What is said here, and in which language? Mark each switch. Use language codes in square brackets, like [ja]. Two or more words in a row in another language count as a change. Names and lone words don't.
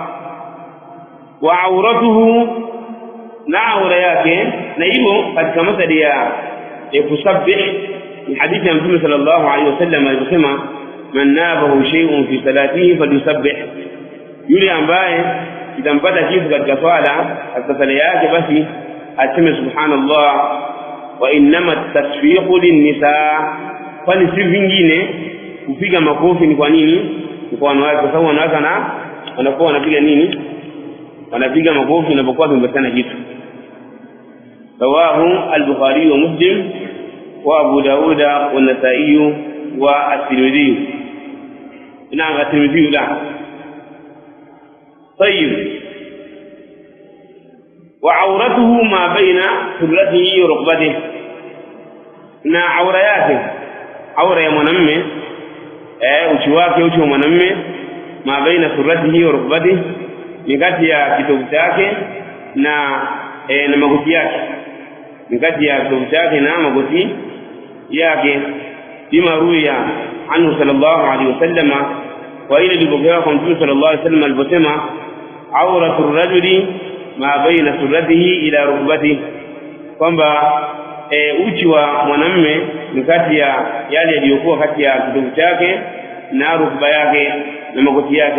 [ar] وعورته, [sw] na aura yake, na hivyo katika masali ya kusabbih ni hadithi ya Mtume [ar] صلى الله عليه وسلم [sw] alisema, [ar] من نابه شيء في صلاته فليسبح, [sw] yule ambaye itampata kitu katika swala katika sala yake basi aseme subhanallah. [ar] وإنما التصفيق للنساء, [sw] kwani si vingine kupiga makofi ni kwa nini? Ni kwa wanawake, kwa sababu wanawake wanakuwa wanapiga nini, wanapiga makofi inapokuwa kimepatana kitu. [ar] رواه البخاري ومسلم وأبو داود والنسائي والترمذي. [sw] Naam, At-Tirmidhi la. [ar] طيب وعورته ما بين سرته وركبته، [sw] na aura yake, aura ya mwanamume uchi wake, uchi wa mwanamume, [ar] ما بين سرته وركبته, [sw] ni kati ya kitovu chake na magoti yake, ni kati ya kitovu chake na magoti yake. [ar] بما روي عنه صلى الله عليه وسلم, [sw] wa ile lipokewa kwa Mtume [ar] صلى الله عليه وسلم [sw] aliposema, [ar] عورة الرجل ما بين سرته إلى ركبته, [sw] kwamba uchi wa mwanamume ni kati ya yale yaliyokuwa kati ya kitovu chake na rukba yake na magoti yake.